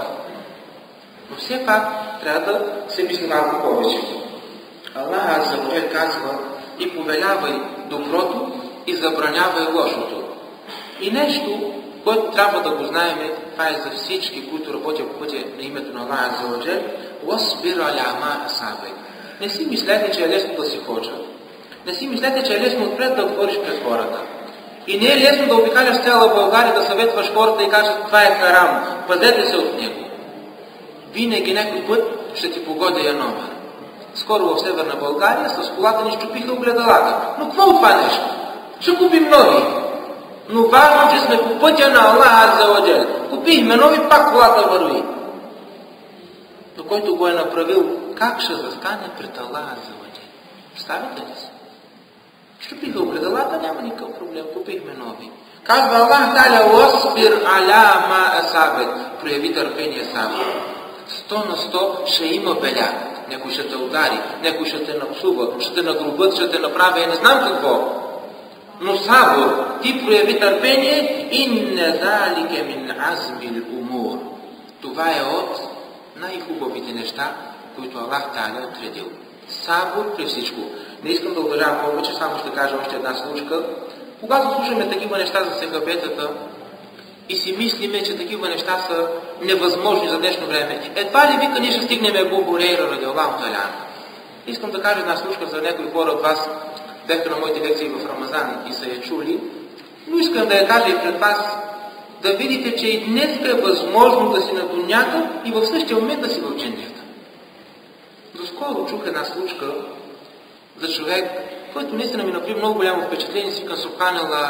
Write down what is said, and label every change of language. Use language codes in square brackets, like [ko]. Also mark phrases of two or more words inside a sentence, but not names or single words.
[bg] Но все пак трябва да се мисли малко повече. [ar] الله عز وجل [bg] казва и повелявай доброто и забранявай лошото. И нещо, което трябва да го знаем, това е за всички, които работят по пътя на името на [ar] الله عز وجل, واصبر على ما أصابك. [bg] Не си мислете, че е лесно да си ходжа. Не си мислете, че е лесно отпред да говориш пред хората. И не е лесно да обикаляш цяла България, да съветваш хората и кажеш, това е харам, пазете се от него. Винаги някой път ще ти погоди номер. Скоро в Северна България с колата ни щупиха огледалата. Но какво от това нещо? Ще купим нови. Но важно, че сме по пътя на [ar] الله عز وجل. [bg] Купихме нови, пак колата върви. Но който го е направил, как ще застане пред [ar] الله عز وجل? [bg] Представите ли си? Щупиха огледалата, няма никакъв проблем. Купихме нови. Казва [ar] الله تعالى: "واصبر على ما أصابك." [bg] Прояви търпение сабър. 100 на 100 ще има беля. Някой ще те удари, някой ще те напсува, ще те нагрубят, ще те направи, не знам какво. Но сабър, ти прояви търпение, [ar] إن ذلك من عزم الأمور. [bg] Това е от най-хубавите неща, които [ar] الله تعالى [bg] е отредил. Сабър при всичко. Не искам да удължавам повече, само ще кажа още една случка. Когато слушаме такива неща за сехабетата и си мислиме, че такива неща са невъзможни за днешно време, едва ли вика ние ще стигнем Абу Хурейра [ar] رضي الله تعالى. [bg] Искам да кажа една случка за някои хора от вас, бяха на моите лекции в Рамазан и са я чули, но искам да я кажа и пред вас, да видите, че и днес е възможно да си на дунята и в същия момент да си в дженнета. Доскоро чух една случка за човек, който наистина ми направи много голямо впечатление, си към Субханаллах.